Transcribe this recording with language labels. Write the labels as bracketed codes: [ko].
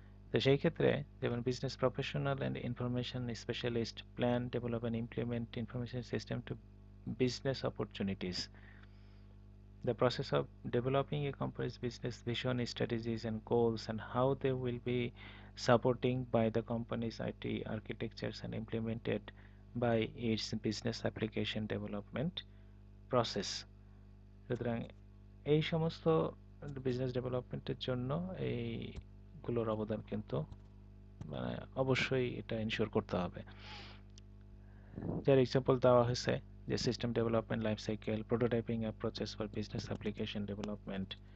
[bn] তো সেই ক্ষেত্রে যেমন [en] Business professional and information specialist plan, develop and implement information system to business opportunities. The process of developing a company's business vision, strategies, and goals, and how they will be supporting by the company's IT architectures and implemented by its business application development process. [bn] সুতরাং এই সমস্ত business ডেভেলপমেন্টের জন্য এইগুলোর অবদান কিন্তু মানে অবশ্যই এটা এনশিওর করতে হবে। যার এক্সাম্পল দেওয়া হয়েছে যে [en] System development life cycle, prototyping approaches for business application development.